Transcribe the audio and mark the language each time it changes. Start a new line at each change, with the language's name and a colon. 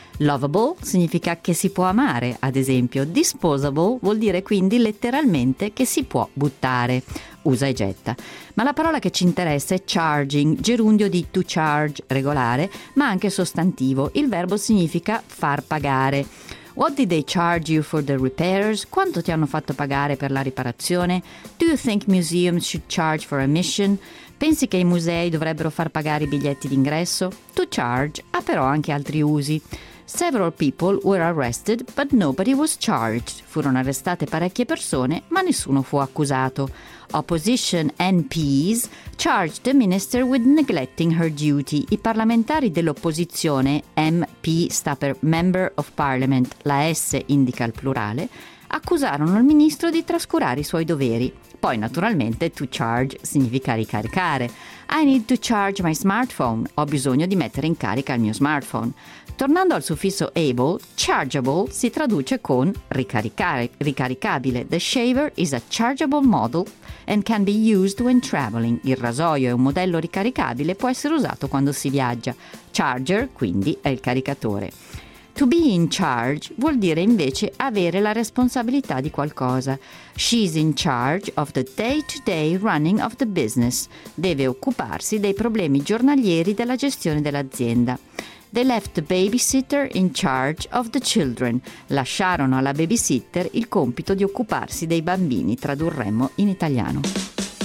Italian: Lovable significa che si può amare, ad esempio. Disposable vuol dire quindi letteralmente che si può buttare, usa e getta. Ma la parola che ci interessa è charging, gerundio di to charge, regolare, ma anche sostantivo. Il verbo significa far pagare.
English: What did they charge you for the repairs?
Italian: Quanto ti hanno fatto pagare per la riparazione?
English: Do you think museums should charge for admission?
Italian: Pensi che i musei dovrebbero far pagare i biglietti d'ingresso? To charge ha però anche altri usi.
English: Several people were arrested, but nobody was charged.
Italian: Furono arrestate parecchie persone, ma nessuno fu accusato.
English: Opposition MPs charged the minister with neglecting her duty.
Italian: I parlamentari dell'opposizione, MP sta per Member of Parliament, la S indica il plurale, accusarono il ministro di trascurare i suoi doveri. Poi, naturalmente, to charge significa ricaricare.
English: I need to charge my smartphone.
Italian: Ho bisogno di mettere in carica il mio smartphone. Tornando al suffisso able, chargeable si traduce con ricaricare, ricaricabile.
English: The shaver is a chargeable model and can be used when traveling.
Italian: Il rasoio è un modello ricaricabile e può essere usato quando si viaggia. Charger, quindi, è il caricatore. To be in charge vuol dire invece avere la responsabilità di qualcosa.
English: She's in charge of the day-to-day running of the business.
Italian: Deve occuparsi dei problemi giornalieri della gestione dell'azienda.
English: They left the babysitter in charge of the children.
Italian: Lasciarono alla babysitter il compito di occuparsi dei bambini, tradurremmo in italiano.